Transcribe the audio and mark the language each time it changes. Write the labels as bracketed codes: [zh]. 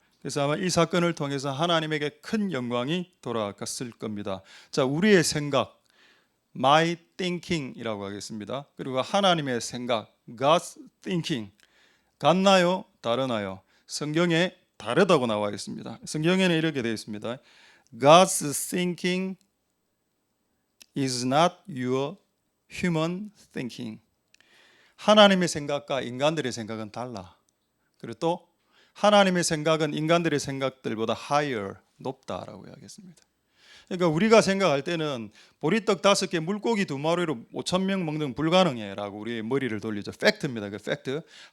[ko] 그래서 아마 이 사건을 통해서 하나님에게 큰 영광이 돌아갔을 겁니다. 자, 우리의 생각, [en] my thinking [ko] 이라고 하겠습니다. 그리고 하나님의 생각, [en] God's thinking. [ko] 같나요? 다르나요? 성경에 다르다고 나와 있습니다. 성경에는 이렇게 되어 있습니다. [en] God's thinking is not your human thinking. [ko] 하나님의 생각과 인간들의 생각은 달라. 그리고 또 하나님의 생각은 인간들의 생각들보다 higher, 높다라고 이야기했습니다. 그러니까 우리가 생각할 때는 보리떡 5개, 물고기 2마리로 5,000명 먹는 불가능해라고 우리의 머리를 돌리죠. 팩트입니다. 그 팩트.